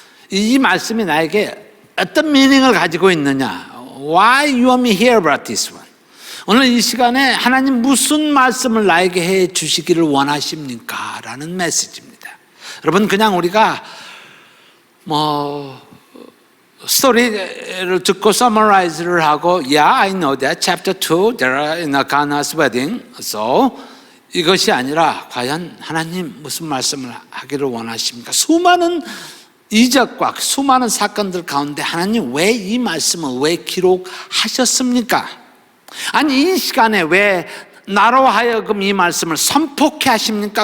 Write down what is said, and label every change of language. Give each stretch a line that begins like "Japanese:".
Korean: 이 말씀이 나에게 어떤 미닝을 가지고 있느냐?
English: Why you want me here about this one?
Korean: 오늘 이 시간에 하나님 무슨 말씀을 나에게 해 주시기를 원하십니까? 라는 메시지입니다. 여러분, 그냥 우리가 스토리를 듣고 서머라이즈를 하고
English: Yeah, I know that. Chapter 2, there are in a Cana's wedding.
Korean: So 이것이 아니라 과연 하나님 무슨 말씀을 하기를 원하십니까? 수많은 이적과 수많은 사건들 가운데 하나님 왜 이 말씀을 왜 기록하셨습니까? 아니 이 시간에 왜 나로 하여금 이 말씀을 선포케 하십니까?